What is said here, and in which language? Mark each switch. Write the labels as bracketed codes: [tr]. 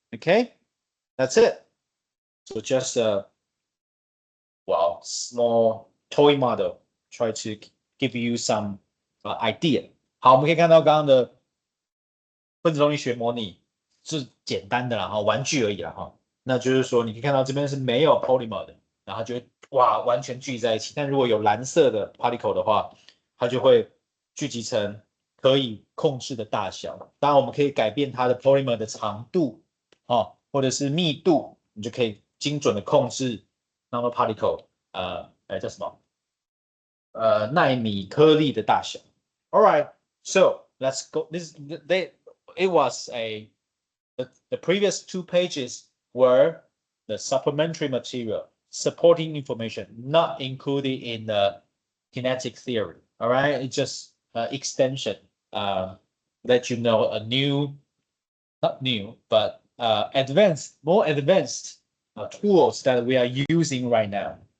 [en] Okay, that's it. So just a small toy model, try to give you some idea. [zh] 好，我们可以看到刚刚的分子动力学模拟是简单的啦，玩具而已啦，那就是说你可以看到这边是没有 polymer 的，然后就会完全聚在一起。但如果有蓝色的 particle 的话，它就会聚集成可以控制的大小。当然，我们可以改变它的 polymer 的长度或者是密度，你就可以精准的控制 nanoparticle 叫什么奈米颗粒的大小。 [en] All right, so let's go. It was the previous 2 pages were the supplementary material supporting information not included in the kinetic theory. All right, it's just extension. Let you know not new, but more advanced tools that we are using right now.